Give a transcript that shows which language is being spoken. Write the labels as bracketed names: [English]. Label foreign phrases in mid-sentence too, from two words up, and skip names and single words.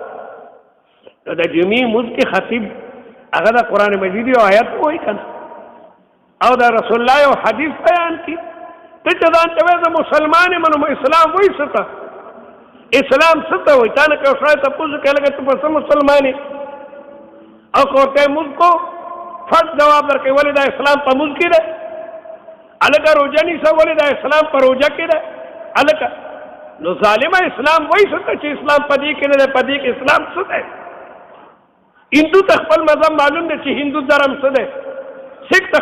[Pashto] نو د جمعې مونځ کې خطیب هغه د قرآن مجید یو آیت وایي که نه او د رسول الله یو حدیث بیان کړي. ته چې ځان ته وایې زه مسلمان یم نو اسلام وایي څه ته؟ اسلام څه ته وایي؟ تا نه که یو سړی تپوس وکړي لکه ته په څه مسلمان یې؟ او کوته مونږ کو فٹ جواب درکې ولې دا اسلام په مونږ کې ده الکه روزه نیسه ولې دا اسلام په روزه کې ده الکه نو ظالمه اسلام وایي څه چې اسلام په دې کې نه ده په دې کې اسلام څه ده هندو ته خپل مذهب معلوم دی چې هندو دھرم څه دی سکھ ته